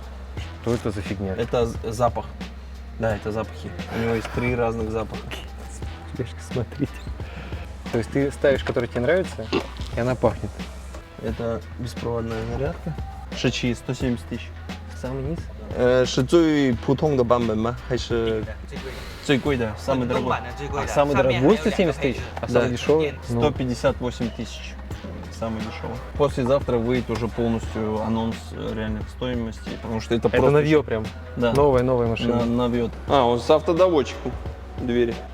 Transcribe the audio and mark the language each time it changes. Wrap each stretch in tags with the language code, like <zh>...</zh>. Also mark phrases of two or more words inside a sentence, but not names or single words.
<ru>Что это за фигня? запах. Да, это запахи. У него есть 3 разных запаха. Ребятки, смотрите. То есть ты ставишь, который тебе нравится, и она пахнет. Это беспроводная зарядка. Шичи 170 тысяч. Самый низ?</ru> <zh>是最普通的版本吗？还是最贵的，</zh> <ru>самый дорогой?</ru> <zh>最贵的</zh> <ru>Самый дорогой 170 тысяч, а самый дешевый? Ну, 158 тысяч. Самый дешевый. Послезавтра выйдет уже полностью анонс реальных стоимостей, потому что это это просто новье прям. Да. Новая машина. навьет. А, он с автодоводчиком двери.</ru>